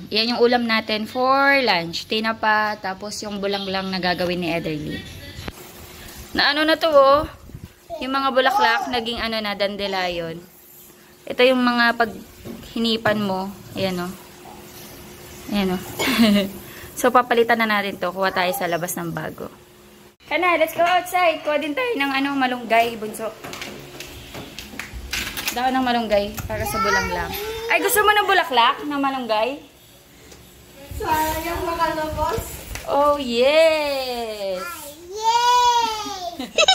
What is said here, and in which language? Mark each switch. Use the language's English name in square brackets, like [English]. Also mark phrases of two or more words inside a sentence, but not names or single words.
[Filipino] Yan yung ulam natin [English] for lunch. [Filipino] Tinapa, tapos yung bulang lang na gagawin ni Ederly. Na na to yung mga bulaklak, naging na, dandelion. Ito yung mga pag hinipan mo. Ayan Ayan So, papalitan na natin to. Kuha tayo sa labas ng bago. [English] Kana, let's go outside. [Filipino] Kuha din tayo ng malunggay, bunso. Dahon ng malunggay para sa bulang lang. Ay, gusto mo ng bulaklak ng malunggay? Sayang makalabas. [English] Oh, yes! Yay!